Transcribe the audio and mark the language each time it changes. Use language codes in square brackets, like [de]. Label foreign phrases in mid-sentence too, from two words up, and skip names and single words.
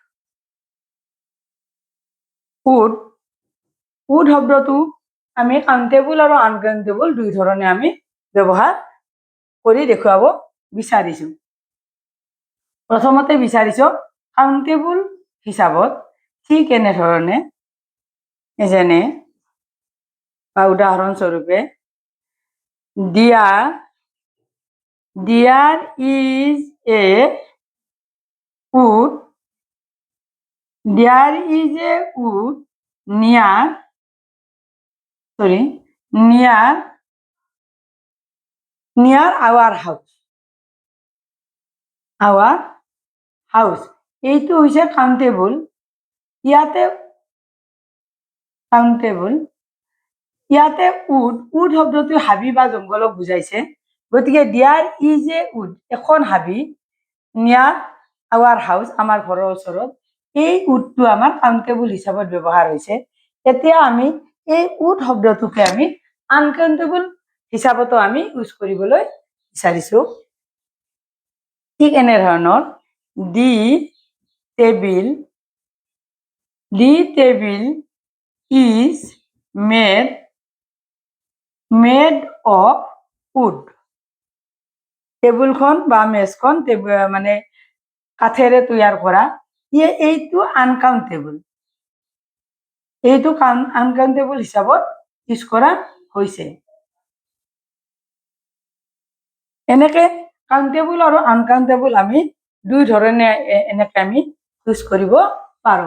[as] উড উড শব্দটো আমি কাউণ্টেবল আৰু আনকাউণ্টেবল দুই ধৰণে আমি ব্যৱহাৰ কৰি দেখুৱাব বিচাৰিছোঁ। প্ৰথমতে বিচাৰিছোঁ কাউণ্টেবল হিচাপত ঠিক এনেধৰণে, যেনে বা উদাহৰণস্বৰূপে [en] dear is a wood, there is a wood near our house. [as] এইটো হৈছে কাউণ্টেবল। ইয়াতে উড শব্দটো হাবি বা জংঘলক বুজাইছে, গতিকে [en] dear is a wood, [as] এখন হাবি, [en] near our house, [as] আমাৰ ঘৰৰ ওচৰত, এই উডটো আমাৰ কাউণ্টেবল হিচাপত ব্যৱহাৰ হৈছে। এতিয়া আমি এই উড শব্দটোকে আমি আনকাউণ্টেবল হিচাপতো আমি ইউজ কৰিবলৈ বিচাৰিছোঁ। ঠিক এনেধৰণৰ [en] the table is made of wood. [as] টেবুলখন বা মেজখন মানে কাঠেৰে তৈয়াৰ কৰা, এইটো আনকাউণ্টেবল। এইটো আনকাউণ্টেবল হিচাপত ইউজ কৰা হৈছে। এনেকে কাউণ্টেবল আৰু আনকাউণ্টেবল আমি দুই ধৰণে এনেকে আমি ইউজ কৰিব পাৰোঁ।